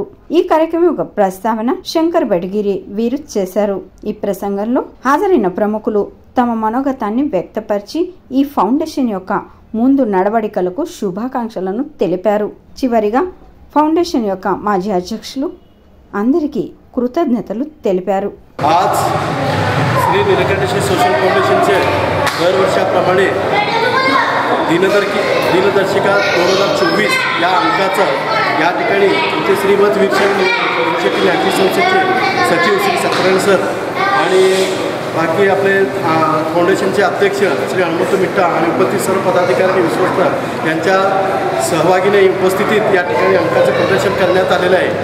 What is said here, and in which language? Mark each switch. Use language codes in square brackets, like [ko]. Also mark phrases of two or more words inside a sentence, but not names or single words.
[te] ఈ కార్యక్రమం ఒక ప్రస్తావన శంకర్ బెడ్గిరి వీరు చేశారు. ఈ ప్రసంగంలో హాజరైన ప్రముఖులు తమ మనోగతాన్ని వ్యక్తపరిచి ఈ ఫౌండేషన్ యొక్క ముందు నడవడికలకు శుభాకాంక్షలను తెలిపారు. చివరిగా ఫౌండేషన్ యొక్క మాజీ అధ్యక్షులు అందరికీ కృతజ్ఞతలు తెలిపారు. [mr] श्री नीलकंठेश्वर सोशल फाउंडेशनचे दरवर्षाप्रमाणे दिनदर्शिका 2024 या अंकाचं या ठिकाणी इथे श्रीमत वीरशैव ज्ञाती संस्थेचे सचिव श्री सत्यनारायण सर आणि बाकी आपले फाउंडेशनचे अध्यक्ष श्री हनुमंत मिठा आणि उपस्थित सर्व पदाधिकारी आणि विश्वस्त यांच्या सहभागीने उपस्थितीत या ठिकाणी अंकाचं प्रदर्शन करण्यात आलेलं आहे.